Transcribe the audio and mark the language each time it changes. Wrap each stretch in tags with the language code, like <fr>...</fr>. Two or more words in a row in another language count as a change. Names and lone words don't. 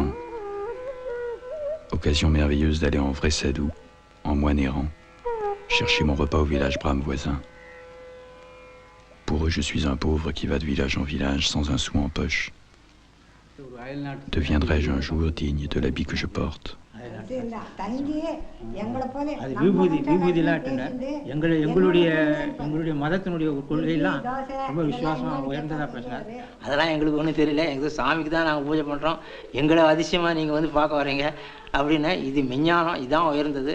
<fr>Occasion merveilleuse d'aller en vrai sadhu, en moine errant, chercher mon repas au village brahme voisin. Pour eux, je suis un pauvre qui va de village en village sans un sou en poche. Deviendrai-je un jour digne de l'habit que je porte?</fr> <ta>அது விபூதிலாட்டுங்க. எங்களுடைய மதத்தினுடைய கொள்கையெல்லாம் ரொம்ப விசுவாசமாக உயர்ந்ததாக பேசினார். அதெல்லாம் எங்களுக்கு ஒன்றும் தெரியல. எங்களுக்கு சாமிக்கு தான் நாங்கள் பூஜை பண்ணுறோம். எங்களை அதிசயமாக நீங்கள் வந்து பார்க்க வரீங்க அப்படின்னு. இது விஞ்ஞானம், இதுதான் உயர்ந்தது.</ta>